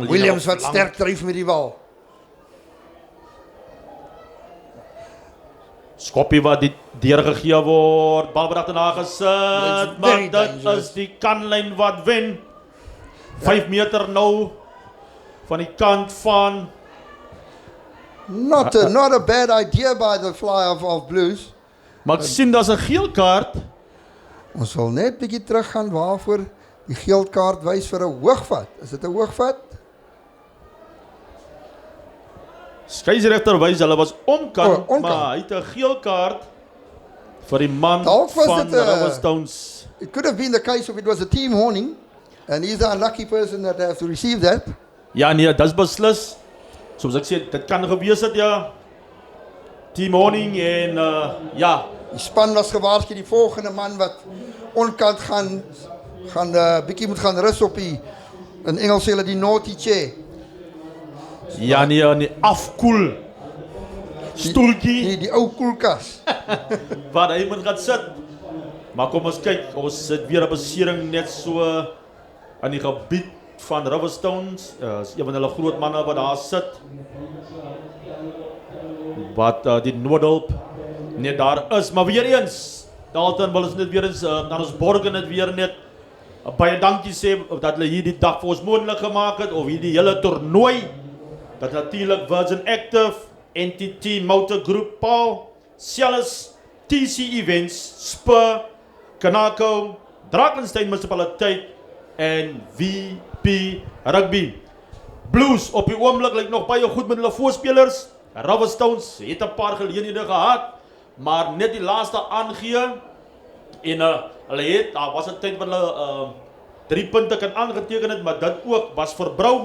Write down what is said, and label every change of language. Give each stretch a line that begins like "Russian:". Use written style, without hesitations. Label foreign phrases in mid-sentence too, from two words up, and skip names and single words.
Afrikaans: Williams wat sterk dryf met die bal. Skoppie wat deurgegee word, bal word agterna gesit, maar dit is die kantlyn wat wen. 5 meter nou van die kant van
English: Not a bad idea by the fly of Blues.
Afrikaans: Maar ek sien daar's 'n geel kaart. Ons sal net bietjie teruggaan waarvoor die geel kaart wys vir 'n hoogvat. Is dit 'n hoogvat? Skeieregter wys hulle was omkant, maar hy het 'n geel kaart vir die man van Riverstones.
English: It could have been the case if it was a team horning and he's the unlucky person that has to receive that.
Afrikaans: Ja nee, dis beslis. Soos ek sê, dit kan gewees het ja.
English: Team horning
Afrikaans: en ja, die span was gewaarsku die volgende man wat onkant gaan bietjie moet gaan rus op die in Engels sê hulle die
English: naughty chair.
Afrikaans: Ja nee, afkoel stoeltjie. Die ou koelkas. Waar hy moet gaan sit. Maar kom ons kyk, ons sit weer 'n besering net so aan die gebied van Riverstones. Is een van hulle groot manne wat daar sit. Wat die noodhulp net daar is, maar weer eens Dalton wil ons net weer eens dan ons borg net weer net baie dankie sê dat hulle hierdie dag vir ons moontlik gemaak het of hierdie hele toernooi. Dat natuurlik Virgin Active, NTT Motor Group, Paul, Celis, TC Events, Spur, Kanako, Drakensberg Munisipaliteit en VP Rugby. Blues op die oomblik lyk nog baie goed met hulle voorspelers. Riverstones het 'n paar geleenthede gehad, maar net die laaste aangee en hulle het daar was 'n tyd wat hulle 3 punte kan aangeteken het, maar dit ook was verbrou.